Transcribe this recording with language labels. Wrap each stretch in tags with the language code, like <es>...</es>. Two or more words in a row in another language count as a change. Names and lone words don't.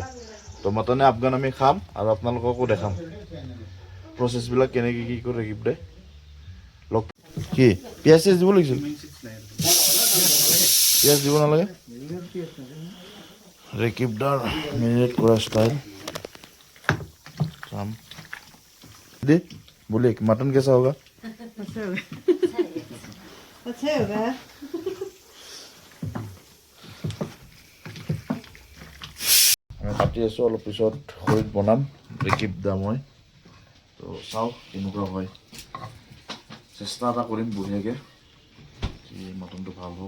<as>তো মাটনে আফগান আমি খাম আৰু আপোনালোককো দেখাম প্ৰচেছবিলাক কেনেকৈ কি কৰে ৰেকিব দাই। লগ কি পিঁয়াজ চিয়াজ দিব লাগিছিল? পিঁয়াজ দিব নালাগে। ৰেকিব দাৰ মেৰিনেট কৰা ষ্টাইল চাম দে।</as> <hi>बोलिए मटन कैसा होगा? अच्छा होगा।</hi> <as>আমি কাটি আছোঁ, অলপ পিছত খৰিত বনাম ৰেকিব দা মই। তো চাওঁ কেনেকুৱা হয়, চেষ্টা এটা কৰিম বঢ়িয়াকৈ কি মটনটো ভাল হওক।</as>